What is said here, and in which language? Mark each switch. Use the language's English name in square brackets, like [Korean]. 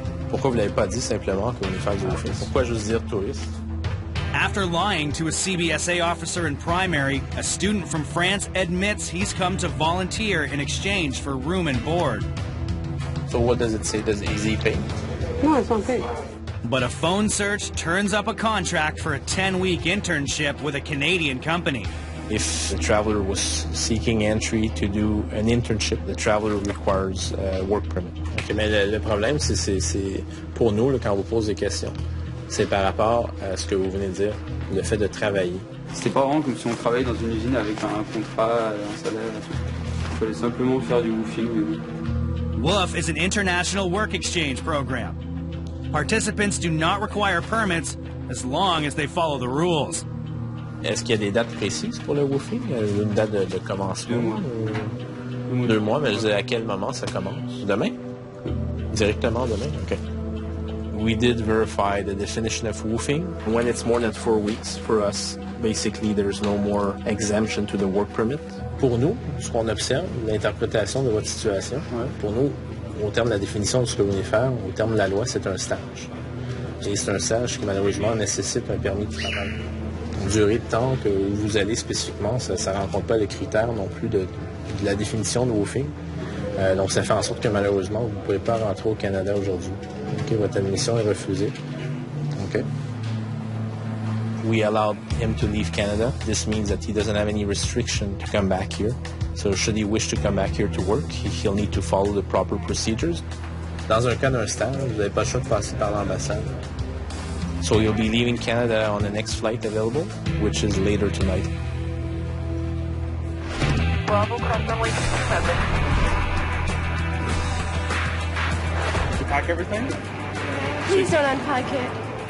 [French] Pourquoi vous l'avez pas dit simplement que vous venez faire du woofing? Pourquoi juste dire touriste? [English] After lying to a CBSA officer in primary, a student from France admits he's come to volunteer in exchange for room and board. So what does it say? Does Easy pay? No, it's not paid. But a phone search turns up a contract for a 10-week internship with a Canadian company. If the traveler was seeking entry to do an internship, the traveler requires a work permit. [French] Okay, mais le problème, c'est pour nous, là, quand on vous pose des questions, c'est par rapport à ce que vous venez de dire, le fait de travailler. C'était pas vraiment comme si on travaillait dans une usine avec un contrat, un salaire, tout. Il fallait simplement faire du woofing. [English] WWOOF is an international work exchange program. Participants do not require permits as long as they follow the rules. [French] Est-ce qu'il y a des dates précises pour le woofing? Une date de commencement? 2 mois, mais je dis à quel moment ça commence? Demain? Directement demain? OK. [English] We did verify the definition of woofing. When it's more than 4 weeks, for us, basically there's no more exemption to the work permit. [French] Pour nous, ce qu'on observe, l'interprétation de votre situation, pour nous, au terme de la définition de ce que vous venez faire, au terme de la loi, c'est un stage. Et c'est un stage qui malheureusement nécessite un permis de travail. Une durée de temps que vous allez spécifiquement, ça ne rencontre pas les critères non plus de la définition de woofing. Donc ça fait en sorte que malheureusement, vous ne pouvez pas rentrer au Canada aujourd'hui. Okay, votre admission est refusée. Okay. [English] We allowed him to leave Canada. This means that he doesn't have any restriction to come back here. So should he wish to come back here to work, he'll need to follow the proper procedures. [French] Dans un cas d'un stage, vous n'avez pas le choix de passer par l'ambassade. [English] So you'll be leaving Canada on the next flight available, which is later tonight. Bravo, Custom, wait for 7. Did you pack everything? Please don't unpack it.